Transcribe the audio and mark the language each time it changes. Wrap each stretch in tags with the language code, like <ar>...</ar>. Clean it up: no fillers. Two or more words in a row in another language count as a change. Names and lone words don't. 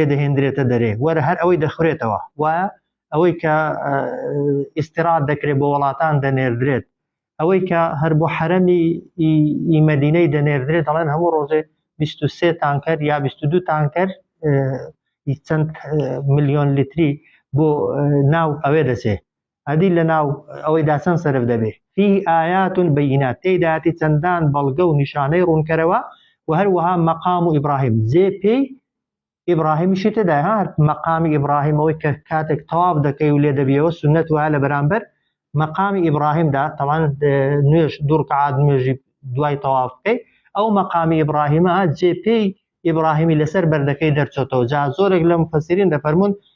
<ckb>دەهێنرێتە دەرێ وەرە هەر ئەوەی دەخورێتەوە وایە ئەوەی کە ئیستیراد دەکرێت بۆ وڵاتان دەنێردرێت ئەوەی کە هەر بۆ حرەمی مەدینەی دەنێردرێت دەڵێن هەموو ڕۆژێ 23 تانکەر یا 22 تانکەر چەند ملیۆن لیتری بۆ ناو ئەوێ دەچێ ئەدی لە ناو ئەوەیدا چەند سەرف دەبێ</ckb> <ar>فيه آيات بينات</ar> <ckb>تێداتی چەندان بەڵگە و نیشانەی ڕوونکەرەوە و هەروەها مەقام و ئیبراهیم جێپێی ئیبراهیمیشی تێدای هەر مەقامی ئیبراهیمەوەی کە کاتێک تەواف دەکەی و لێ دەبیەوە سنەت وایە لە بەرامبەر مەقامی ئیبراهیمدا تەوان نوێژ دوو ڕکعات نوێژی دوای تەواف بکەی ئەو مەقامی ئیبراهیمە جێپێی ئیبراهیمی لەسەر بەردەکەی دەرچێتەوە جا زۆرێک لە مفەسیرین دەفەرمون</ckb>